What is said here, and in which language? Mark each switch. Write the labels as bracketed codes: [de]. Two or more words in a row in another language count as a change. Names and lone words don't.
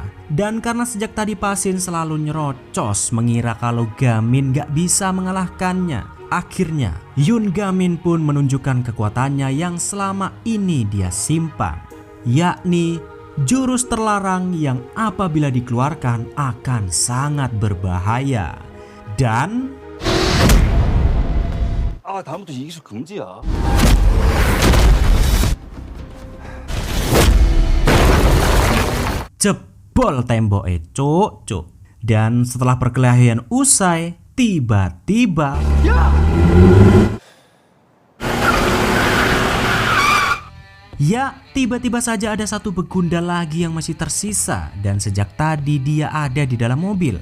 [id] Dan karena sejak tadi Pasin selalu nyerocos mengira kalau Gamin gak bisa mengalahkannya, akhirnya Yun Gamin pun menunjukkan kekuatannya yang selama ini dia simpan, yakni jurus terlarang yang apabila dikeluarkan akan sangat berbahaya. Dan [ko] 다음부터 이 기술 금지야. [id] jebol temboknya cuk. Dan setelah perkelahian usai, tiba-tiba tiba-tiba saja ada satu begundal lagi yang masih tersisa, dan sejak tadi dia ada di dalam mobil.